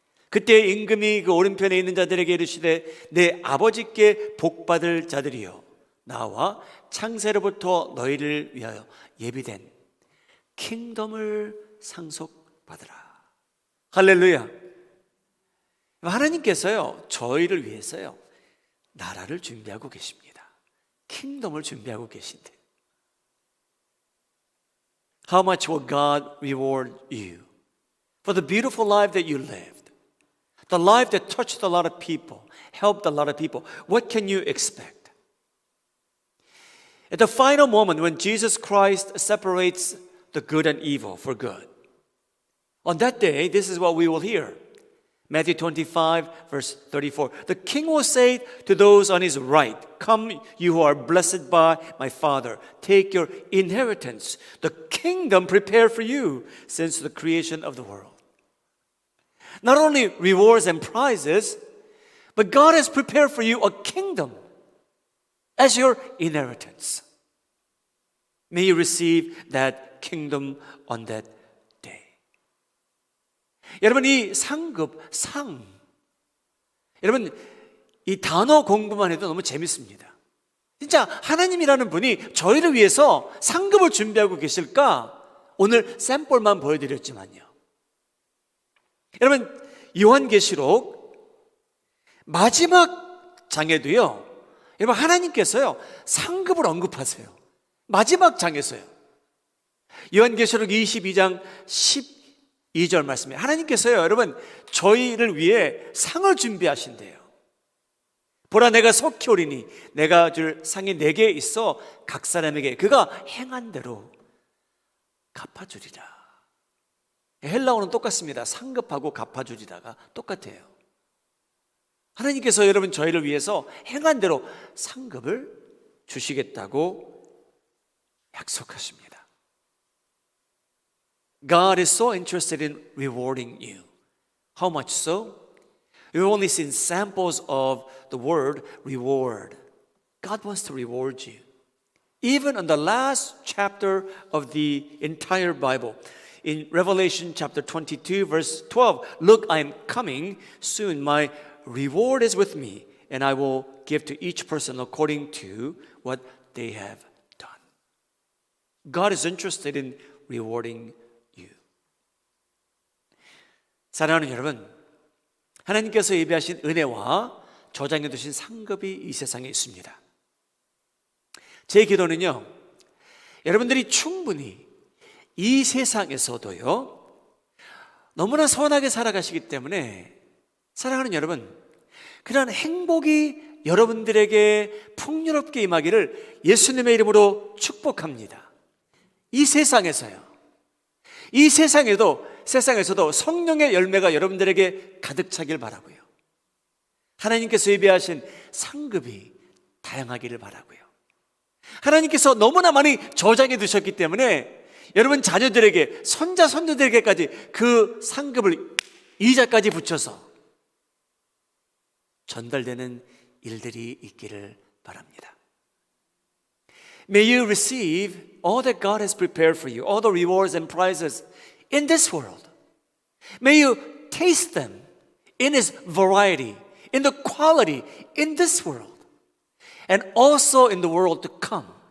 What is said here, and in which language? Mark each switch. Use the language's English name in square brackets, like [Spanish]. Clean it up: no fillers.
[Korean] 그때 임금이 그 오른편에 있는 자들에게 이르시되 내 아버지께 복받을 자들이여, 나와 창세로부터 너희를 위하여 예비된 킹덤을 상속받으라. 할렐루야. 하나님께서요, 저희를 위해서요, 나라를 준비하고 계십니다. 킹덤을 준비하고 계신데, [English] How much will God reward you for the beautiful life that you lived? The life that touched a lot of people, helped a lot of people. What can you expect? At the final moment when Jesus Christ separates the good and evil for good, on that day, this is what we will hear. Matthew 25, verse 34. The king will say to those on his right, come, you who are blessed by my Father, take your inheritance, the kingdom prepared for you since the creation of the world. Not only rewards and prizes, but God has prepared for you a kingdom as your inheritance. May you receive that kingdom on that day. [Korean] 여러분, 이 상급, 여러분, 이 단어 공부만 해도 너무 재밌습니다. 진짜 하나님이라는 분이 저희를 위해서 상급을 준비하고 계실까? 오늘 샘플만 보여드렸지만요. 여러분, 요한계시록 마지막 장에도요, 여러분, 하나님께서요, 상급을 언급하세요. 마지막 장에서요. 요한계시록 22장 12절 말씀에 하나님께서요, 여러분, 저희를 위해 상을 준비하신대요. 보라, 내가 속히 오리니 내가 줄 상이 내게 있어 각 사람에게 그가 행한 대로 갚아주리라. 헬라어는 똑같습니다. 상급하고 갚아주리라가 똑같아요. 하나님께서 여러분 저희를 위해서 행한 대로 상급을 주시겠다고 약속하십니다. [English] God is so interested in rewarding you. How much so? We've only seen samples of the word reward. God wants to reward you. Even in the last chapter of the entire Bible, in Revelation chapter 22, verse 12, look, I am coming soon. My reward is with me, and I will give to each person according to what they have done. God is interested in rewarding you. [Korean] 사랑하는 여러분, 하나님께서 예비하신 은혜와 저장해 두신 상급이 이 세상에 있습니다. 제 기도는요, 여러분들이 충분히 이 세상에서도요, 너무나 선하게 살아가시기 때문에 사랑하는 여러분, 그러한 행복이 여러분들에게 풍요롭게 임하기를 예수님의 이름으로 축복합니다. 이 세상에서요, 이 세상에서도 성령의 열매가 여러분들에게 가득 차길 바라고요. 하나님께서 예비하신 상급이 다양하기를 바라고요. 하나님께서 너무나 많이 저장해 두셨기 때문에 여러분 자녀들에게, 손자, 손녀들에게까지 그 상급을 이자까지 붙여서 전달되는 일들이 있기를 바랍니다. [English] May you receive all that God has prepared for you, all the rewards and prizes in this world. May you taste them in its variety, in the quality in this world, and also in the world to come.